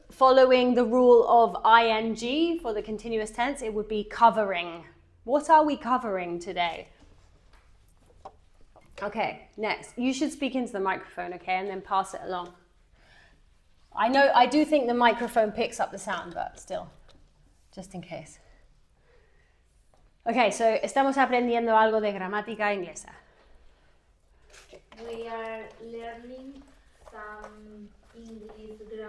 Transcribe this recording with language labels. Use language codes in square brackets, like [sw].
[en] following the rule of ing for the continuous tense, it would be covering. What are we covering today? Okay, next. You should speak into the microphone, okay, and then pass it along. I do think the microphone picks up the sound, but still, just in case. Okay, so [es] estamos aprendiendo algo de gramática inglesa. [en] We are learning some English